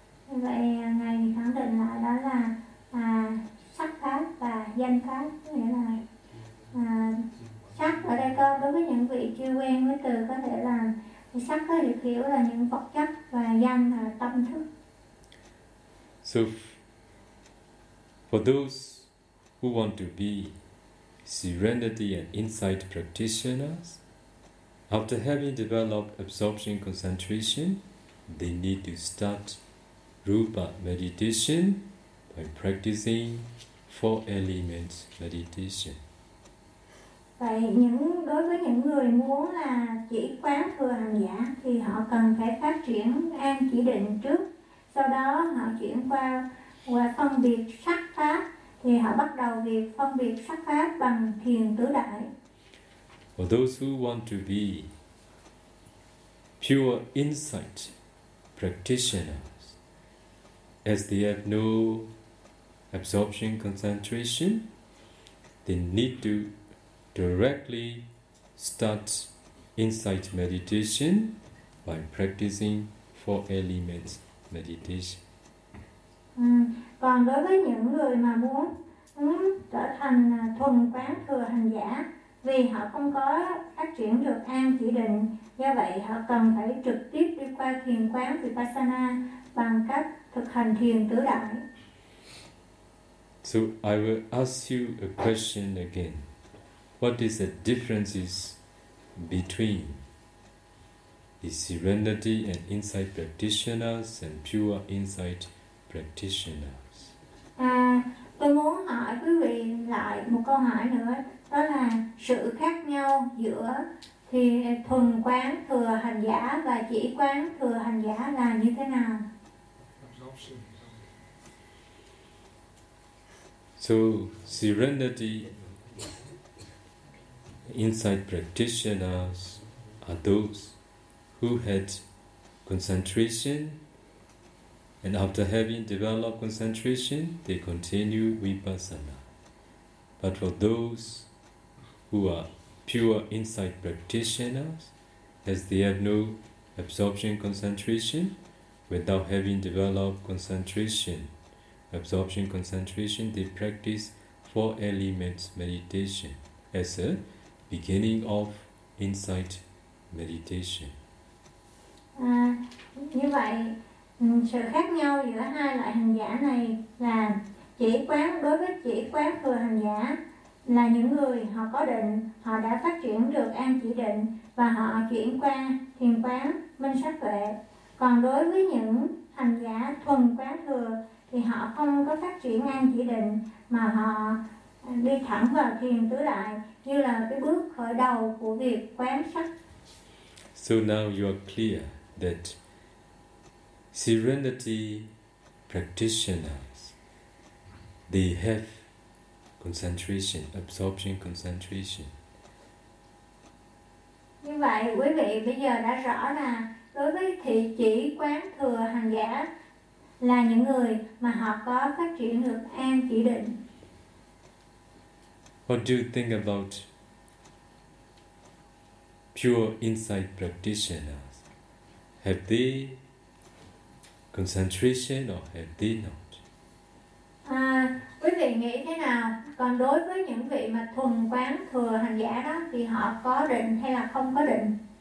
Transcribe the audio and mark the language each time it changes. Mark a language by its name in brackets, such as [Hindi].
[Vietnamese] Vậy Ngài khẳng định lại đó là sắc pháp và danh pháp, có nghĩa là sắc ở đây có, đối với những vị chưa quen với từ, có thể là sắc có được hiểu là những vật chất và danh là tâm thức. [English] So for those who want to be serenity and insight practitioners, after having developed absorption concentration, they need to start Rupa meditation by practicing four elements meditation. [Vietnamese] Vậy đối với những người muốn là chỉ quán thừa hành giả thì họ cần phải phát triển an chỉ định trước, sau đó họ chuyển qua phân biệt sắc pháp, thì họ bắt đầu việc phân biệt sắc pháp bằng thiền tứ đại. [English] For those who want to be pure insight practitioner, as they have no absorption concentration, they need to directly start insight meditation by practicing four elements meditation. [Vietnamese] Còn đối với những người mà muốn trở thành thuần quán thừa hành giả, vì họ không có phát triển được an chỉ định, do vậy họ cần phải trực tiếp đi qua thiền quán Vipassana bằng cách thực hành thiền tứ đại. [English] So I will ask you a question again. What is the differences between the serenity and insight practitioners and pure insight practitioners. [Vietnamese] Tôi muốn hỏi quý vị lại một câu hỏi nữa, đó là sự khác nhau giữa thì thuần quán thừa hành giả và chỉ quán thừa hành giả là như thế nào? [English] So serenity insight practitioners are those who had concentration, and after having developed concentration, they continue vipassana. But for those who are pure insight practitioners, as they have no absorption concentration, without having developed concentration, absorption concentration, they practice four elements meditation as a beginning of insight meditation. [Vietnamese] Như vậy, sự khác nhau giữa hai loại hành giả này là chỉ quán, đối với chỉ quán thừa hành giả là những người họ có định, họ đã phát triển được an chỉ định và họ chuyển qua thiền quán minh sát tuệ. Còn đối với những hành giả thuần quán thừa thì họ không có phát triển an chỉ định mà họ đi thẳng vào thiền tứ đại như là cái bước khởi đầu của việc quán sát. [English] So now you are clear that serenity practitioners, they have concentration, absorption concentration. [Vietnamese] Như vậy quý vị bây giờ đã rõ là đối với thị chỉ quán thừa hành giả là những người mà họ có phát triển được an chỉ định. [English] What do you think about pure insight practitioners? Have they concentration or have they not? [Vietnamese] Quý vị nghĩ thế nào? Còn đối với những vị mà thuần quán thừa hành giả đó thì họ có định hay là không có định?